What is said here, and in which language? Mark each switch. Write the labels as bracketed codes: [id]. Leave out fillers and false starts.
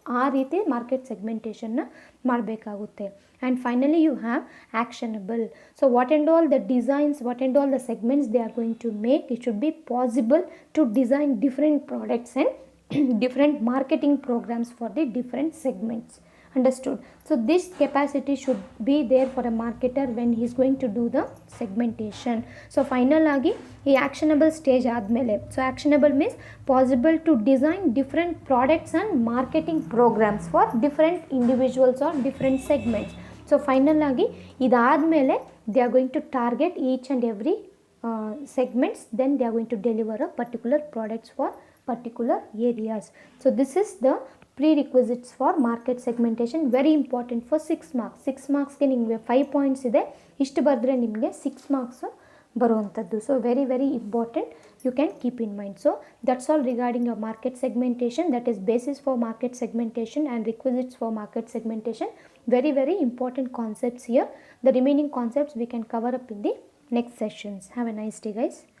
[kn] ಆ ರೀತಿ ಮಾರ್ಕೆಟ್ ಸೆಗ್ಮೆಂಟೇಷನ್ನ ಮಾಡಬೇಕಾಗುತ್ತೆ. [en] And finally you have actionable. So what and all the designs, what and all the segments they are going to make, it should be possible to design different products and different marketing programs for the different segments. Understood? So this capacity should be there for a marketer when he is going to do the segmentation. So final [kn] agi ee [en] actionable stage [kn] admele, [en] so actionable means possible to design different products and marketing programs for different individuals or different segments. So final [kn] agi idadmele [en] they are going to target each and every segments, then they are going to deliver a particular products for particular areas. So this is the prerequisites for market segmentation, very important for 6 marks. [kn] 6 marksಗೆ ನಿಮಗೆ 5 points ಇದೆ, ಇಷ್ಟು ಬರೆದ್ರೆ ನಿಮಗೆ 6 marks ಬರುವಂಥದ್ದು. [en] So very very important, you can keep in mind. So that's all regarding your market segmentation, that is basis for market segmentation and requisites for market segmentation. Very very important concepts here. The remaining concepts we can cover up in the next sessions. Have a nice day guys.